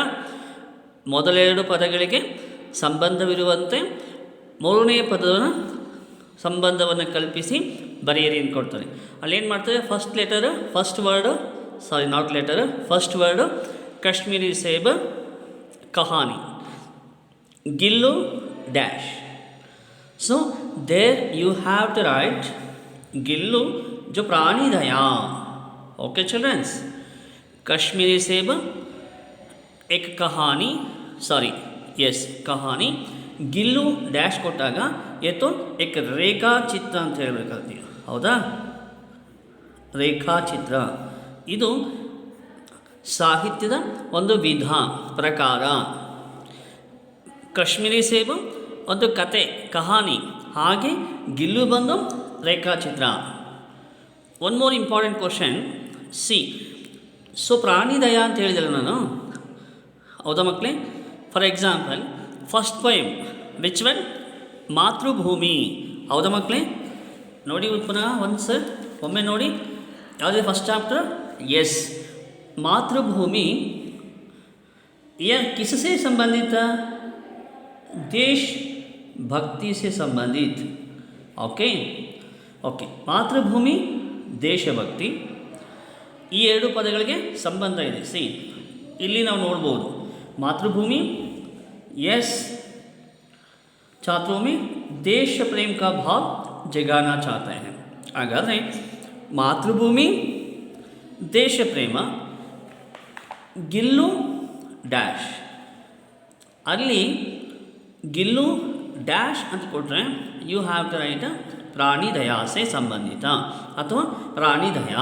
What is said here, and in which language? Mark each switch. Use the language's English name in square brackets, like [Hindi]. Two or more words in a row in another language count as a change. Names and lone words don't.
[Kannada] ಮೊದಲ 2 ಪದಗಳಿಗೆ ಸಂಬಂಧವಿರುವಂತೆ 3ನೇ ಪದದ ಸಂಬಂಧವನ್ನು ಕಲ್ಪಿಸಿ ಬರೆಯಿರಿ ಅಂತ ಕೊಡ್ತಾರೆ. ಅಲ್ಲೇನು ಮಾಡ್ತಾರೆ? [English] first word first word [Hindi] कश्मीरी सेब कहानी, [English] ಗಿಲ್ಲು ಡ್ಯಾಶ್. so there you have to write [Hindi] गिल्लू जो प्राणी दया. [English] okay childrens, [Hindi] कश्मीरी सेब एक कहानी, कहानी, [Kannada] ಗಿಲ್ಲು ಡ್ಯಾಶ್ ಕೊಟ್ಟಾಗ ಎತ್ತು ಏಕ ರೇಖಾಚಿತ್ರ ಅಂತ ಹೇಳಬೇಕಾಗ್ತೀವಿ. ಹೌದಾ? ರೇಖಾಚಿತ್ರ ಇದು ಸಾಹಿತ್ಯದ ಒಂದು ಪ್ರಕಾರ. ಕಾಶ್ಮೀರಿ ಸೇಬು ಒಂದು ಕತೆ, ಕಹಾನಿ, ಹಾಗೆ ಗಿಲ್ಲು ಬಂದು ರೇಖಾಚಿತ್ರ. [English] 1 more important question, ಸಿ. [Kannada] ಸೊ ಪ್ರಾಣಿ ದಯಾ ಅಂತ ಹೇಳಿದಲ್ಲ ನಾನು, ಹೌದಾ ಮಕ್ಕಳೇ? [English] for example first poem, which one? [Kannada] ಮಾತೃಭೂಮಿ ಹೌದಾ ಮಕ್ಕಳೇ? ನೋಡಿ ಪುನಃ ಒಮ್ಮೆ ನೋಡಿ, ಯಾವುದೇ [English] first chapter? [Hindi] यस, मातृभूमि यह किससे संबंधित है? देश भक्ति से संबंधित। [English] okay okay, [Kannada] मातृभूमि ದೇಶಭಕ್ತಿ ಈ ಎರಡು ಪದಗಳಿಗೆ ಸಂಬಂಧ ಇದೆ. ಸಿ ಇಲ್ಲಿ ನಾವು ನೋಡ್ಬೋದು [Hindi] मातृभूमि यस छात्रों में देश प्रेम का भाव जगाना चाहते हैं. [Kannada] ಹಾಗಾದರೆ ಮಾತೃಭೂಮಿ ದೇಶ ಪ್ರೇಮ ಗಿಲ್ಲು ಡ್ಯಾಶ್, ಅಲ್ಲಿ ಗಿಲ್ಲು ಡ್ಯಾಶ್ ಅಂತ ಕೊಟ್ಟರೆ [English] you have to write [Hindi] प्राणी दयासे संबंधित [Kannada] ಅಥವಾ ಪ್ರಾಣಿ ದಯಾ.